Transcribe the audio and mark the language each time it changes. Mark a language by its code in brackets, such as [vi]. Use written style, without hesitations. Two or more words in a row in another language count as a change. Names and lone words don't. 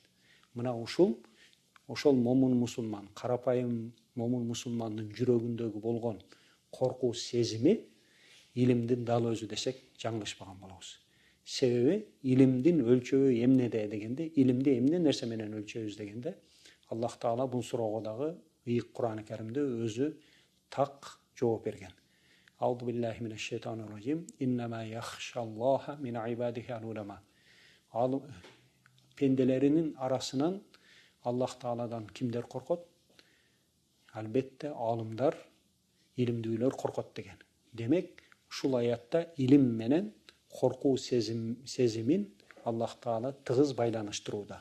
[ky] Мына ошол момун мусулман, карапайым момун мусулмандын жүрөгүндөгү болгон коркуу сезими илимдин дал өзү десек жаңылышпаган болобуз. Себеби илимдин өлчөбү эмнеде дегенде, илимди эмне нерсе менен өлчөбүз дегенде, Аллах Таала бул суроого дагы ыйык Кур'ан Каримде өзү так жооп берген. [ar] أعوذ بالله من الشيطان الرجيم. إنما يخشى الله من عباده العلماء. [ky] Ал пенделеринин арасынан Аллах Тааладан кимдер коркот? Албетте алымдар, илимдүүлөр коркот деген. Демек, ушул аятта илим менен коркуу сезимин Аллах Таала тыгыз байланыштырууда.